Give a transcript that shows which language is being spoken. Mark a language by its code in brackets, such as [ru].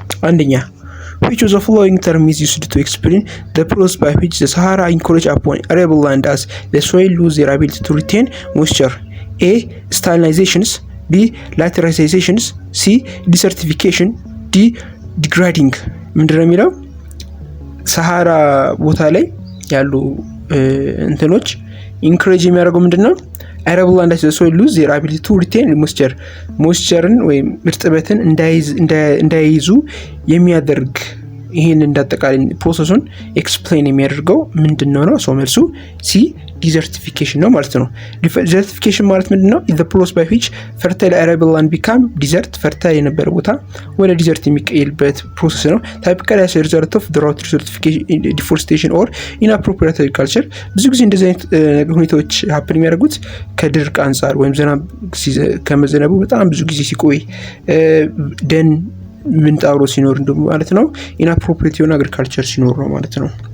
[en] አንደኛ which of the following term is used to explain the process by which the Sahara encroach upon arable land as the soil lose their ability to retain moisture? A. Salinizations, B. laterizations, C. desertification, D. [am] degrading። ምንድነው የሚለው ሰሃራ ቦታ ላይ ያሉ እንትኖች ኢንክሬጅ የሚያደርገው ምንድነው? [en] arable land as the soil lose their ability to retain moisture [am] ወይም እርጥበትን እንዳይይዙ የሚያደርግ ይሄን እንዳጠቃላይ ፕሮሰሱን ኤክስፕሌን የሚያደርገው ምንድነው ነው? ሶ መልሱ ሲ ዲዘርቲፊኬሽን ነው ማለት ነው። ዲዘርቲፊኬሽን ማለት ምንድነው? [en] the process by which fertile arable land become desert [am] fertile የነበረ ቦታ ወደ ዲዘርት የሚቀየርበት ፕሮሰስ ነው። [en] typically as a result of drought, deforestation or inappropriate agriculture። [am] ብዙ ጊዜ እንደዚህ አይነት ሁኔታዎች ሀፕን የሚያደርጉት ከድርቅ አንፃር ወይም ዝናብ ከመዘነቡ በጣም ብዙ ጊዜ ሲቆይ ደን ምንጣሮ ሲኖር እንደውም ማለት ነው ኢንአፕሮፕሪየት የሆነ አግሪካልቸር ሲኖር ነው ማለት ነው።